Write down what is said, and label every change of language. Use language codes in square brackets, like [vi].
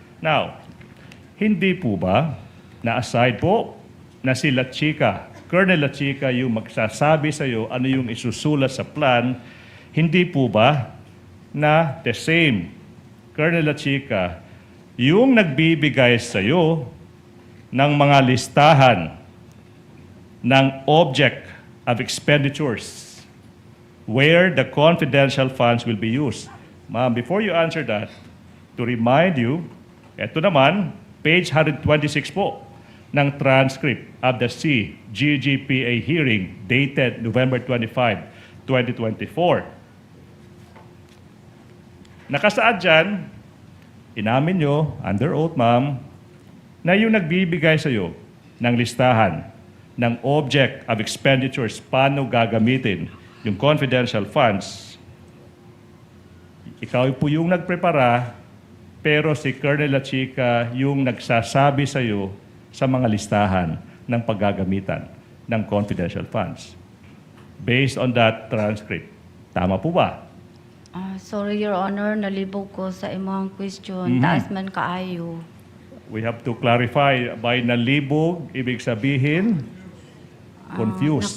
[tl] Now, hindi po ba na aside po na si Lachica, Colonel Lachica yung magsasabi sa iyo ano yung isusulat sa plan, hindi po ba na the same Colonel Lachica yung nagbibigay sa iyo ng mga listahan ng object of expenditures [en] where the confidential funds will be used. Ma'am, before you answer that, to remind you, [tl] eto naman, [en] page 126 po ng transcript of the CGGPA hearing dated November 25, 2024. [tl] Nakasaad dyan, inamin nyo, [en] under oath, [tl] ma'am, na yung nagbibigay sa iyo ng listahan ng object of expenditures, paano gagamitin yung confidential funds, ikaw po yung nagprepara, pero si Colonel Lachica yung nagsasabi sa iyo sa mga listahan ng paggagamitan ng confidential funds. [en] Based on that transcript. [tl] Tama po ba? [en] Sorry, Your Honor, [ceb] nalibog ko sa imong question. Mhm. Taas man kaayo. [en] We have to clarify, by nalibog, [tl] ibig sabihin, [en] confused.